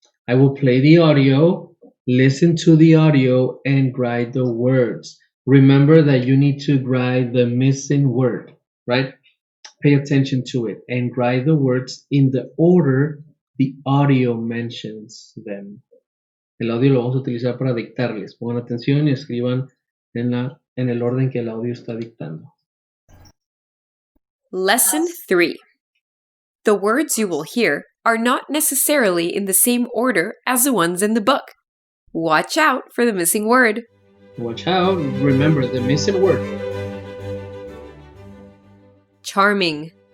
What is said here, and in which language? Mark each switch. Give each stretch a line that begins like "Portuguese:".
English: I will play the audio, listen to the audio, and write the words. Remember that you need to write the missing word, right? Pay attention to it and write the words in the order the audio mentions them.
Spanish: El audio lo vamos a utilizar para dictarles. Pongan atención y escriban en el orden que el audio está dictando.
English: Lesson 3. The words you will hear are not necessarily in the same order as the ones in the book. Watch out for the missing word. Watch out. Remember the missing word. charming,